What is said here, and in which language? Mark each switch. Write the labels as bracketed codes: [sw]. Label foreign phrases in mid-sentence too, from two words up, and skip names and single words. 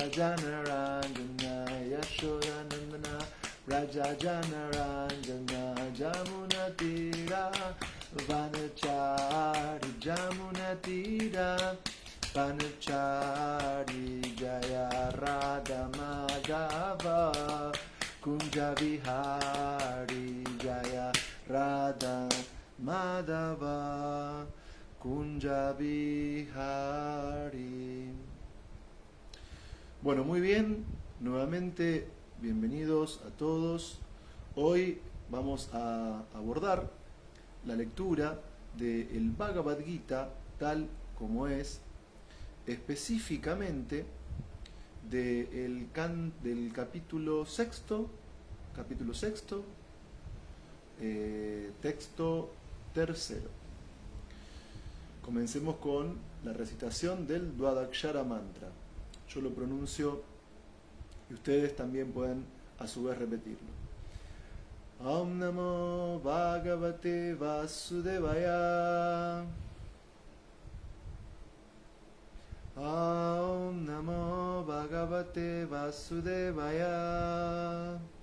[sa] जनरञ्जन यशोदानन्दन राज जनरञ्जन यमुनातीर वनचारी यमुनातीर वनचारी जय राधा माधव कुञ्ज बिहारी जय राधा माधव कुञ्ज बिहारी. [es] Bueno, muy bien, nuevamente bienvenidos a todos. Hoy vamos a abordar la lectura del Bhagavad Gita tal como es, específicamente del capítulo sexto, texto tercero. Comencemos con la recitación del Dwadakshara Mantra. Yo lo pronuncio y ustedes también pueden a su vez repetirlo. [sa] ॐ नमो भगवते वासुदेवाय. ॐ नमो भगवते वासुदेवाय.